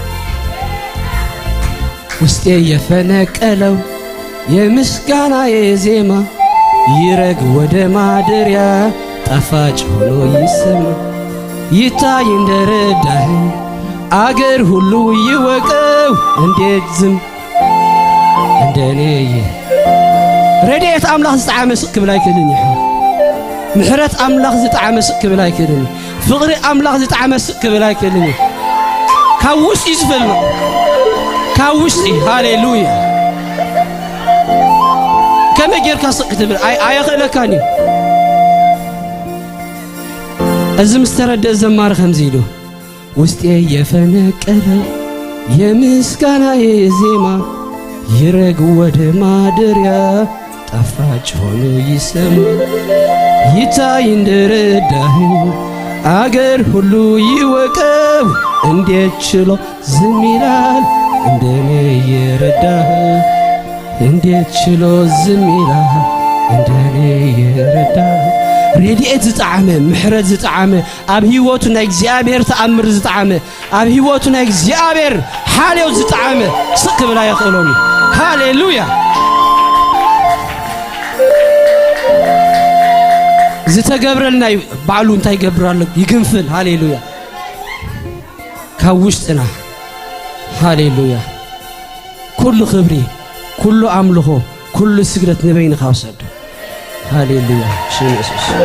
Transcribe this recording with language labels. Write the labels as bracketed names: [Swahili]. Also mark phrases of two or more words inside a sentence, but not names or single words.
[Amharic] ውስጤ የፈነቀለው የምስጋናዬ ዜማ ይረግ ወደ ማደሪያ ጣፋጭ ሆኖ ይሰማ ይታይ እንደረዳኸኝ አገር ሁሉ ይወቀው እንዴት ዝም እንደኔ [Tigrinya] ረድኤት አምላኽ ዝጣዓመ ስቕ ክብል ኣይክእልን እዩ ምሕረት አምላኽ ዝጣዓመ ስቕ ክብል ኣይክእልን ፍቕሪ አምላኽ ዝጣዓመ ስቕ ክብል ኣይክእልን እዩ ካብ ውሽጢ ዝፈልኖ ካብ ውሽጢ ሃሌሉያ ከመይ ጌርካ ስቕ ክትብል ኣይኽእለካን እዩ እዚ ምስ ተረድእ ዘማሪ ከምዚ ኢሉ [Amharic] ውስጤ የፈነቀለው የምስጋናዬ ዜማ ይረግ ወደ ማደሪያ ጣፋጭ ሆኖ ይሰማ ይታይ እንደረዳኸኝ አገር ሁሉ ይወቀው እንዴት ችሎ ዝም ይላል እንደኔ የረዳኸው እንዴት ችሎ ዝም ይላል እንደኔ የረዳኸው [Tigrinya] ረድኤት ዝጣዓመ ምሕረት ዝጣዓመ ኣብ ህይወቱ ናይ እግዚአብሔር ተኣምር ዝጣዓመ ኣብ ህይወቱ ናይ እግዚአብሔር ሓልዮ ዝጣዓመ ስቕ ክብል ኣይኽእሎን እዩ ሃሌሉያ ዝተገብረልና ባዕሉ እንታይ ይገብራሎ ይግንፍል ሃሌሉያ ካብ ውሽጥና ሃሌሉያ ኩሉ ክብሪ ኩሉ ኣምልኾ ኩሉ ስግደት ንበይንኻ ውሰዱ ሃሌሉያ ሽም ኢየሱስ